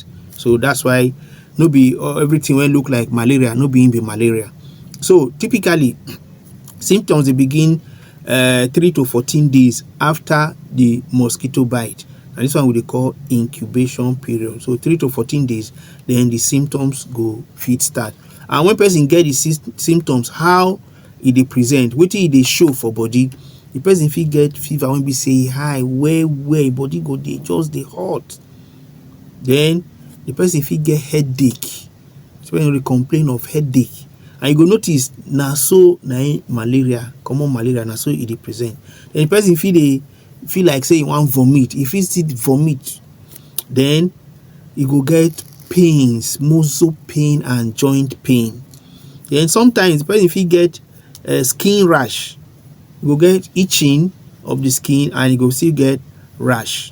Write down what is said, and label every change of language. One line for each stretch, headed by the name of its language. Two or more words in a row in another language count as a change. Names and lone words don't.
Nigerian Pidgin: So that's why no be everything when look like malaria, no be malaria. So typically symptoms they begin 3 to 14 days after the mosquito bite, and this one we call incubation period. So 3 to 14 days, then the symptoms go fit start. And when person get the symptoms, how they present, wetin they show for body, the person fit get fever when be say high, where body go dey just dey hot. Then the person fit get headache, especially they complain of headache, and you go notice na so na malaria, common malaria, na so they present. Then the person feel like say he want vomit. If he still vomit, then he go get pains, muscle pain and joint pain. Then sometimes the person fit get skin rash. You go get itching of the skin, and you go still get rash.